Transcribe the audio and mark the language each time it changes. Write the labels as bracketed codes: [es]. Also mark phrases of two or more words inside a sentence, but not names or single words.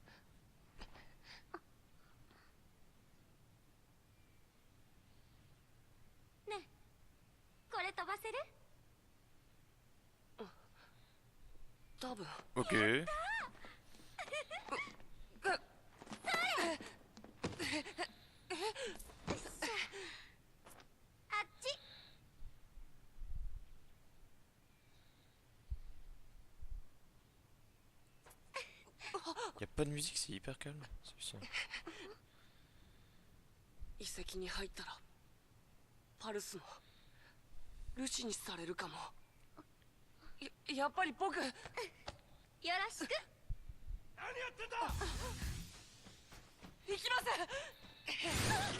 [ja] ねえこれ飛ばせる？多分。 Ok. あっち。 [fr] Y a pas de musique, c'est hyper calme. C'est puissant. [ja] 遺跡に入ったらパルスのルシにされるかも。やっぱり僕。よろしく。何やってんだ。行きます。